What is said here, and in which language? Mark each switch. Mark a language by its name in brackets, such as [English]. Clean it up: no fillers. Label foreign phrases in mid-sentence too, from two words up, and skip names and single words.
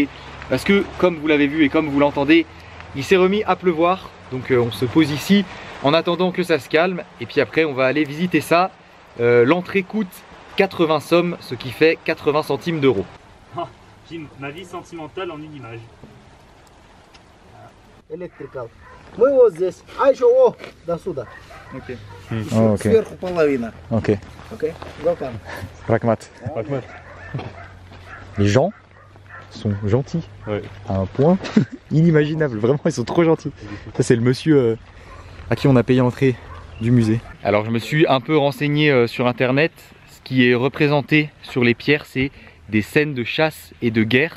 [French] Parce que, comme vous l'avez vu et comme vous l'entendez, il s'est remis à pleuvoir. Donc on se pose ici en attendant que ça se calme. Et puis après, on va aller visiter ça. L'entrée coûte 80 sommes, ce qui fait 80 centimes d'euros. Jim, ma vie sentimentale en une image. Electrical. [Russian] Мы вот здесь, а еще о, до сюда. Ok. Oh, ok. Сверху половина. Ok. Окей? Welcome. [French] Pragmat. Les gens sont gentils. Ouais. À un point inimaginable. Vraiment, ils sont trop gentils. Ça, c'est le monsieur à qui on a payé l'entrée du musée. Alors je me suis un peu renseigné sur internet. Ce qui est représenté sur les pierres, c'est des scènes de chasse et de guerre.